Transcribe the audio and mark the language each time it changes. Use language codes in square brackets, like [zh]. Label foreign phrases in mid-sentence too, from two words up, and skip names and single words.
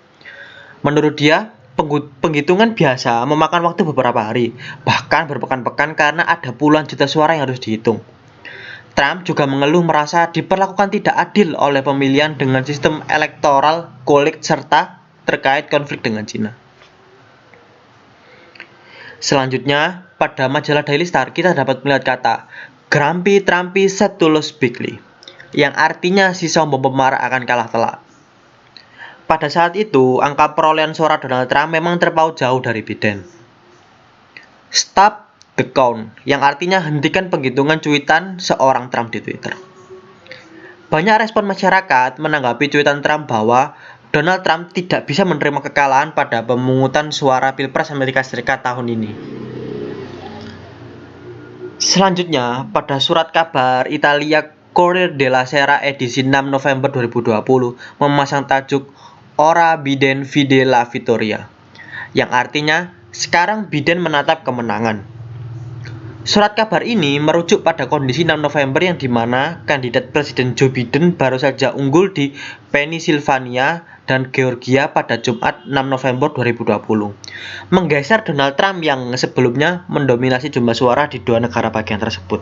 [id] Menurut dia, penghitungan biasa memakan waktu beberapa hari, bahkan berpekan-pekan karena ada puluhan juta suara yang harus dihitung. Trump juga mengeluh merasa diperlakukan tidak adil oleh pemilihan dengan sistem [en] elektoral college [id] serta terkait konflik dengan Cina. Selanjutnya, pada majalah Daily Star kita dapat melihat kata [en] Grumpy Trumpy said to lose bigly, [id] yang artinya si sombong pemarah akan kalah telak. Pada saat itu, angka perolehan suara Donald Trump memang terpaut jauh dari Biden. [en] Stop the count, [id] yang artinya hentikan penghitungan cuitan seorang Trump di Twitter. Banyak respon masyarakat menanggapi cuitan Trump bahwa Donald Trump tidak bisa menerima kekalahan pada pemungutan suara Pilpres Amerika Serikat tahun ini. Selanjutnya, pada surat kabar Italia Corriere della Sera edisi 6 November 2020 memasang tajuk [it] Ora Biden vide la vittoria, [id] yang artinya sekarang Biden menatap kemenangan. Surat kabar ini merujuk pada kondisi 6 November yang dimana kandidat Presiden Joe Biden baru saja unggul di Pennsylvania dan Georgia pada Jumat 6 November 2020, menggeser Donald Trump yang sebelumnya mendominasi jumlah suara di dua negara bagian tersebut.